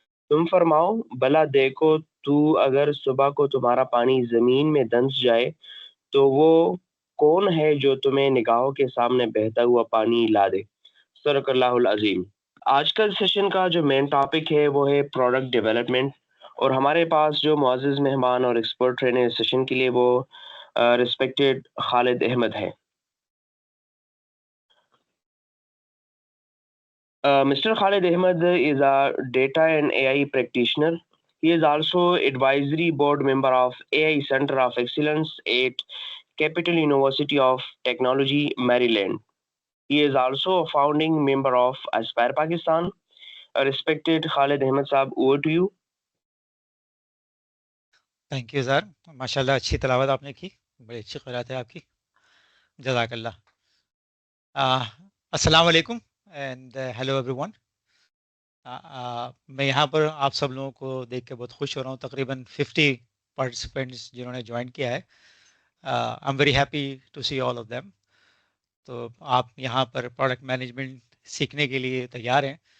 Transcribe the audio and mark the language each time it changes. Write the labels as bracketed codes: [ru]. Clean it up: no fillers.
[ur] تم فرماؤ بھلا دیکھو تو اگر صبح کو تمہارا پانی زمین میں دنس جائے تو وہ کون ہے جو تمہیں نگاہوں کے سامنے بہتا ہوا پانی لا دے۔ صدق اللہ العظیم۔ آج کل سیشن کا جو مین ٹاپک ہے وہ ہے پروڈکٹ ڈیولپمنٹ، اور ہمارے پاس جو معزز مہمان اور ایکسپرٹ رہنے سیشن کے لیے وہ ریسپیکٹڈ خالد احمد ہے۔ Mr. [en] Khalid Ahmed is a data and AI practitioner. He is also advisory board member of AI Center of Excellence at Capital University of Technology, Maryland. He is also a founding member of Aspire Pakistan. Respected Khalid Ahmed Saab, over to you. [ur] Thank you sir, ماشاء اللہ اچھی تلاوت آپ نے کی، بڑی اچھی قرات ہے آپ کی، جزاک اللہ۔ السلام علیکم [en] And hello everyone. [ur] میں یہاں پر آپ سب لوگوں کو دیکھ کے بہت خوش ہو رہا ہوں، تقریباً 50 پارٹیسپینٹس جنہوں نے جوائن کیا ہے۔ [en] I am very happy to see all of them. [ur] تو آپ یہاں پر پروڈکٹ مینجمنٹ سیکھنے کے لیے تیار ہیں۔